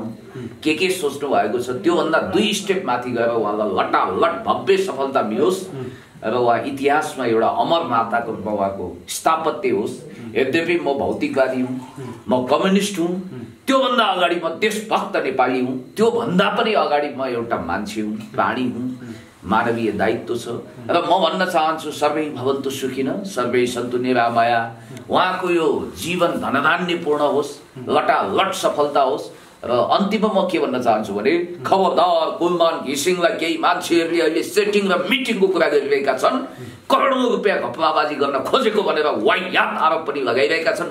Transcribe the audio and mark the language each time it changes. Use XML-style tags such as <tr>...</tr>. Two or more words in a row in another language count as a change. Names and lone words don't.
<ne>के सोच्नु भएको छ त्योभन्दा 2 स्टेप माथि गएर उहाँलाई लटालट भव्य सफलता मिलोस् र उहाँ इतिहासमा एउटा अमर माताको रूपमा उहाँको स्थापत्य होस्। यद्यपि म भौतिकवादी हुँ, म कम्युनिस्ट हुँ, त्योभन्दा अगाडि म देशभक्त नेपाली हुँ, त्योभन्दा पनि अगाडि म एउटा मान्छे हुँ, प्राणी हुँ, मानवीय दायित्व छ। र म भन्न चाहन्छु</ne> <sa>सर्वै भवन्तु सुखिनः सर्वै सन्तु निरामया।</sa> <ne>उहाँको यो जीवन धनधान्यपूर्ण होस्, लटालट सफलता होस्। र अन्तिममा म के भन्न चाहन्छु भने खबरदार कुलमान घिसिङलाई केही मान्छेहरूले अहिले सेटिङ र मिटिङको कुरा गरिरहेका छन्, करोडौं रुपियाँ घपलाबाजी गर्न खोजेको भनेर वाहियात आरोप पनि लगाइरहेका छन्।</ne>